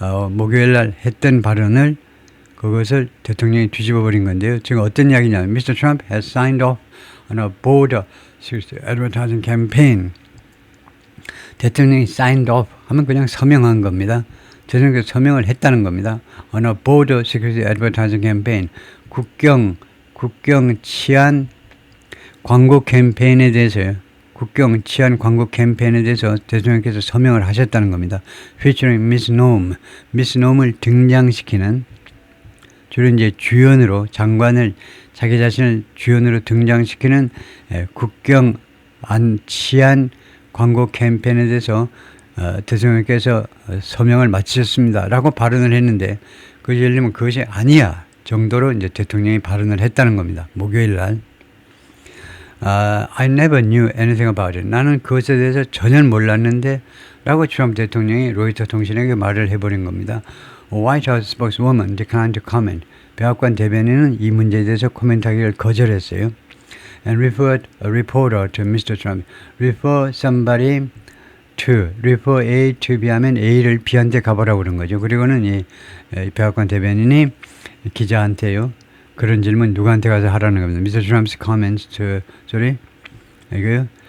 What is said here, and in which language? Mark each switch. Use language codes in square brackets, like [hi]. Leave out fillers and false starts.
[ko] 목요일 날 했던 발언을 그것을 대통령이 뒤집어 버린 건데요. 지금 어떤 이야기냐면 Mr. [en] Trump has signed off on a border security advertising campaign. [ko] 대통령이 [en] signed off [ko] 하면 그냥 서명한 겁니다. 대통령이 서명을 했다는 겁니다. [en] On a border security advertising campaign. [ko] 국경 치안 광고 캠페인에 대해서요. 국경 치안 광고 캠페인에 대해서 대통령께서 서명을 하셨다는 겁니다. [en] Featuring Miss Noem, [ko] Miss Noem을 등장시키는 주로 이제 주연으로 장관을 자기 자신을 주연으로 등장시키는 국경 안 치안 광고 캠페인에 대해서 대통령께서 서명을 마치셨습니다라고 발언을 했는데 그것이 예를 들면 그것이 아니야 정도로 이제 대통령이 발언을 했다는 겁니다. 목요일 날. [en] I never knew anything about it. [ko] 나는 그것에 대해서 전혀 몰랐는데 라고 트럼프 대통령이 로이터 통신에게 말을 해버린 겁니다. [en] White House spokeswoman declined to comment. [ko] 백악관 대변인은 이 문제에 대해서 코멘트하기를 거절했어요. [en] And referred a reporter to Mr. Trump. Refer somebody to. Refer A to B [ko] 하면 A를 B한테 가보라고 그런 거죠. 그리고는 이 백악관 대변인이 기자한테요. 그런 질문 누구한테 가서 하라는 겁니다. [en] Mr. Trump's comments to, [ko] 이거요.